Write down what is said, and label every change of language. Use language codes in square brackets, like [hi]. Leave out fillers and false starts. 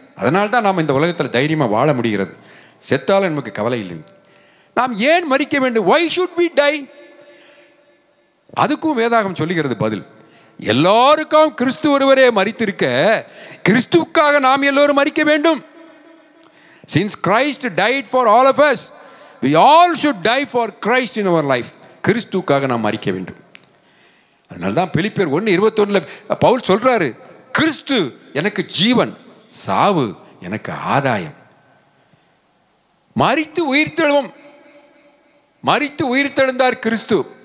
[ta] அதனால தான் நாம் இந்த உலகத்தில் தைரியமாக வாழ முடிகிறது. செத்தாலும் நமக்கு கவலை இல்லை. நாம் ஏன் மரிக்க வேண்டும்? [en] Why should we die? [ta] அதுக்கும் வேதாகம் சொல்லுகிறது பதில். எல்லாருக்கும் கிறிஸ்து ஒருவரே மரித்திருக்க கிறிஸ்துவுக்காக நாம் எல்லோரும் மரிக்க வேண்டும். [en] Since Christ died for all of us, we all should die for Christ in our life. [ta] கிறிஸ்துவுக்காக நாம் மரிக்க வேண்டும். அதனால்தான் பிலிப்பியர் 1:21 பவுல் சொல்றாரு, கிறிஸ்து எனக்கு ஜீவன், சாவு எனக்கு ஆதாயம். மரித்து உயிர்த்தெழுவோம். மரித்து உயிர்த்தெழுந்தார் கிறிஸ்து.